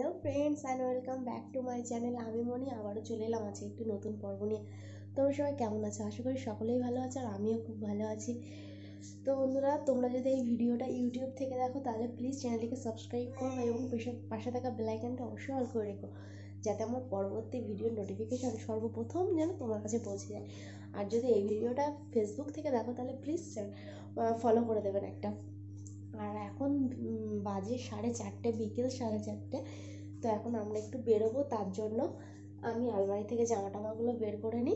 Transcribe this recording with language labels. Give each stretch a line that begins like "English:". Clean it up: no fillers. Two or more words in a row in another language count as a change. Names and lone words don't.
English: friends and welcome back to my channel
Bangla: আমি মণি আবারো চলে এলাম আজকে একটু নতুন পর্ব নিয়ে। তোমরা সবাই কেমন আছো? আশা করি সকলেই ভালো আছো আর আমিও খুব ভালো আছি। তো বন্ধুরা তোমরা যদি এই ভিডিওটা ইউটিউব থেকে দেখো তাহলে প্লিজ চ্যানেলটিকে সাবস্ক্রাইব করো এবং পাশে থাকা বেল আইকনটা অবশ্যই অন করে রেখো যাতে আমার পরবর্তী ভিডিওর নোটিফিকেশন সর্বপ্রথম যেন তোমার কাছে পৌঁছে যায়। আর যদি এই ভিডিওটা ফেসবুক থেকে দেখো তাহলে প্লিজ ফলো করে দেবেন একটা। আর এখন বাজে 4:30 বিকেল 4:30। তো এখন আমরা একটু বেরোবো, তার জন্য আমি আলমারি থেকে জামা টামাগুলো বের করে নিই।